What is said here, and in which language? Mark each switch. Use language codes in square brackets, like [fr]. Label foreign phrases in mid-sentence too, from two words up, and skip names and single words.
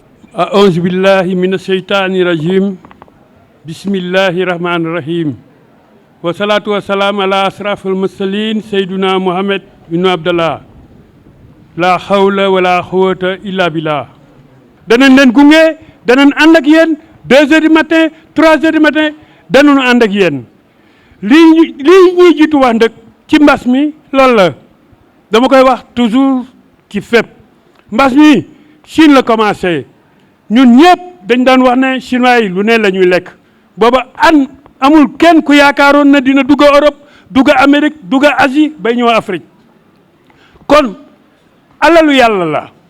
[ar] أعوذ بالله من الشيطان الرجيم بسم الله الرحمن الرحيم والصلاة والسلام على أشرف المرسلين سيدنا محمد بن عبد الله لا حول ولا قوة إلا [wo] بالله danañ leen gunge danañ ànd ak yéen [fr] 2 heures du matin 3 heures du matin [wo] danañ ànd ak yéen lii ñuy jiitu wax nag ci mbas mi loolu la dama koy wax toujours ci fépp mbas mi [fr] Chine la commencé [wo] ñun ñëpp dañ daan wax ne chinois yi lu ne la ñuy lekk booba amul kenn ku yaakaaroon na dina dugg Europe dugg Amérique dugg Asie bay ñëw Afrique kon alalu yàlla la